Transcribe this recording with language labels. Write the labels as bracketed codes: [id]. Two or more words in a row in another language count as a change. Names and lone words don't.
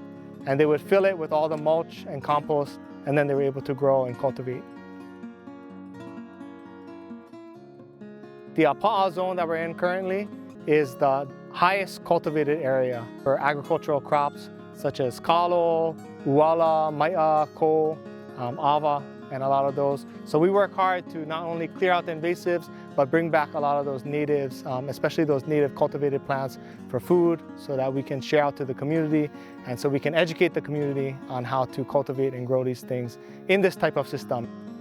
[en] And they would fill it with all the mulch and compost, and then they were able to grow and cultivate. The Apaʻa Zone that we're in currently is the highest cultivated area for agricultural crops such as [haw] kalo, uala, mai'a, ko, ava, [en] and a lot of those. So we work hard to not only clear out the invasives, but bring back a lot of those natives, especially those native cultivated plants for food, so that we can share out to the community, and so we can educate the community on how to cultivate and grow these things in this type of system.